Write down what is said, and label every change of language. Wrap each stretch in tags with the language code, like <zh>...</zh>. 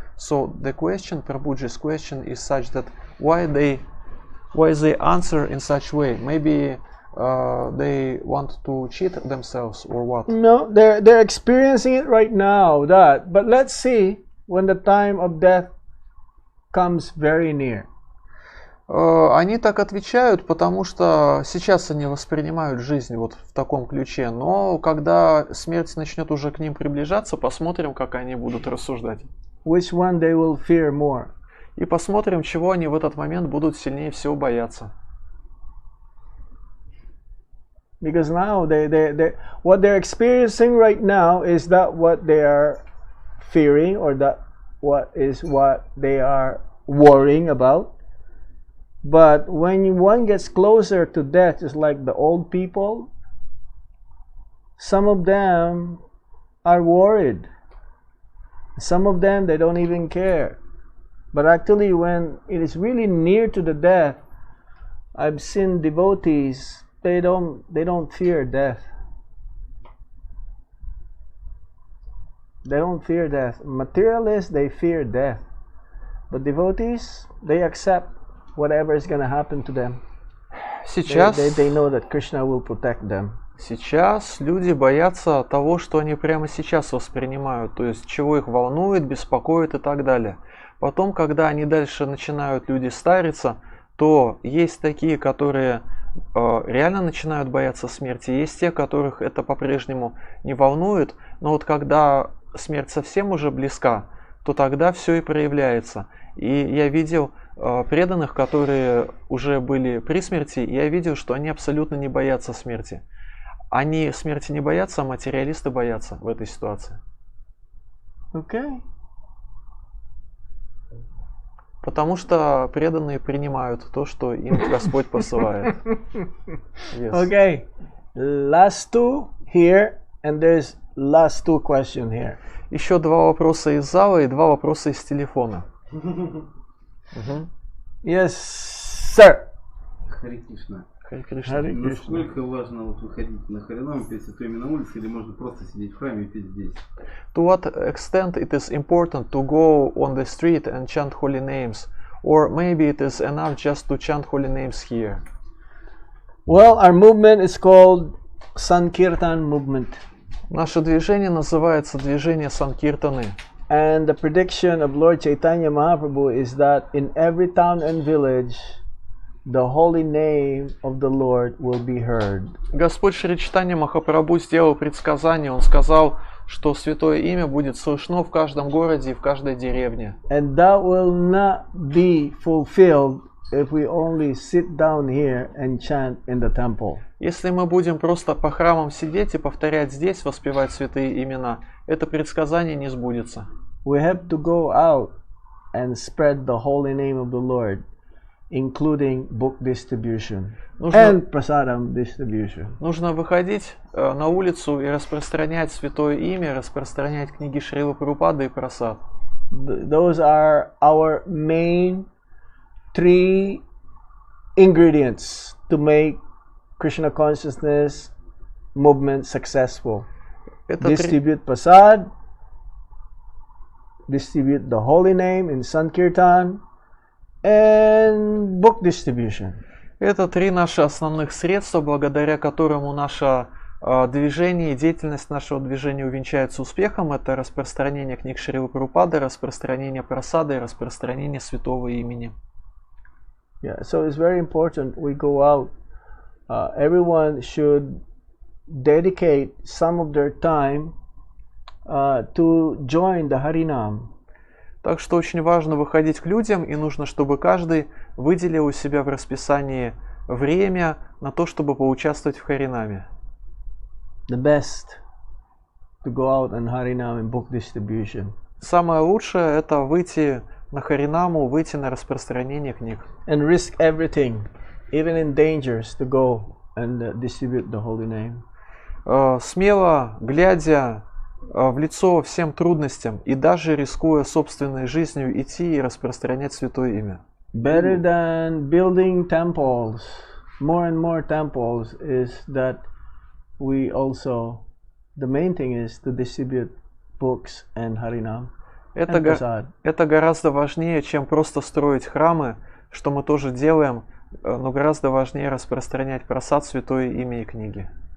<en>So the question, Prabhuji's question, is such that why they answer in such way? Maybe they want to cheat themselves or what? No, they're experiencing it right now. But let's see when the time of death comes very near.</en> <ru>Они так отвечают, потому что сейчас они воспринимают жизнь вот в таком ключе, но когда смерть начнет уже к ним приближаться, посмотрим, как они будут рассуждать.</ru> <en>Which one they will fear more?</en> <ru>И посмотрим, чего они в этот момент будут сильнее всего бояться.</ru> <en>Because now what they're experiencing right now is that what they are fearing, or that what they are worrying about. But when one gets closer to death, just like the old people, some of them are worried. Some of them, they don't even care. But actually, when it is really near to the death, I've seen devotees, they don't fear death. They don't fear death. Materialists, they fear death. But devotees, they accept whatever is going to happen to them.</en> <ru>Сейчас</ru> <en>they know that Krishna will protect them.</en> <ru>Сейчас люди боятся того, что они прямо сейчас воспринимают, то есть чего их волнует, беспокоит и так далее. Потом, когда они дальше начинают люди стариться, то есть такие, которые реально начинают бояться смерти, есть те, которых это по-прежнему не волнует, но вот когда смерть совсем уже близка, то тогда все и проявляется. И я видел преданных, которые уже были при смерти, я видел, что они абсолютно не боятся смерти. Они смерти не боятся, а материалисты боятся в этой ситуации.</ru> <en>Okay.</en> <ru>Потому что преданные принимают то, что им Господь посылает.</ru> <en>Yes. Okay, last two here, and there's last two question here.</en> <ru>Еще два вопроса из зала и два вопроса из телефона. Мгм.</ru> <en>Yes, sir.</en> <ru>Харе Кришна. Харе Кришна. Харе Кришна. Насколько важно вот выходить на Харинам, петь святой имя на улице, или можно просто сидеть в храме и петь здесь?</ru> <en>To what extent it is important to go on the street and chant holy names, or maybe it is enough just to chant holy names here? Well, our movement is called Sankirtan movement,</en> <ru>Наше движение называется движение Санкиртаны.</ru> <en>and the prediction of Lord Chaitanya Mahaprabhu is that in every town and village, the holy name of the Lord will be heard.</en> <ru>Господь Шри Чайтанья Махапрабху сделал предсказание. Он сказал, что святое имя будет слышно в каждом городе и в каждой деревне.</ru> <en>And that will not be fulfilled if we only sit down here and chant in the temple.</en> <ru>Если мы будем просто по храмам сидеть и повторять здесь, воспевать святые имена, это предсказание не сбудется.</ru> <en>We have to go out and spread the holy name of the Lord, including book distribution and prasadam distribution.</en> <ru>Нужно выходить на улицу и распространять святое имя, распространять книги Шрилы Прабхупады и прасад.</ru> <en>Those are our main three ingredients to make Krishna consciousness movement successful. Distribute prasad, distribute the holy name in Sankirtan, and book distribution.</en> <ru>Это три наши основных средства, благодаря которому наше движение и деятельность нашего движения увенчается успехом. Это распространение книг Шрилы Прабхупады, распространение прасады и распространение святого имени.</ru> <en>Yeah, so it's very important we go out. Everyone should dedicate some of their time to join the Harinam.</en> <ru>Так что очень важно выходить к людям, и нужно, чтобы каждый выделил у себя в расписании время на то, чтобы поучаствовать в Харинаме.</ru> <en>The best to go out and Harinam and book distribution.</en> <ru>Самое лучшее это выйти на Харинаму, выйти на распространение книг.</ru> <en>And risk everything, even in dangers, to go and distribute the holy name.</en> <ru>Смело, глядя в лицо всем трудностям и даже рискуя собственной жизнью идти и распространять святое имя.</ru> <en>Better than building temples, more and more temples, is that we also, the main thing is to distribute books and Harinam.</en> <ru>Это гораздо важнее, чем просто строить храмы, что мы тоже делаем, но гораздо важнее распространять прасад, святое имя и книги.</ru>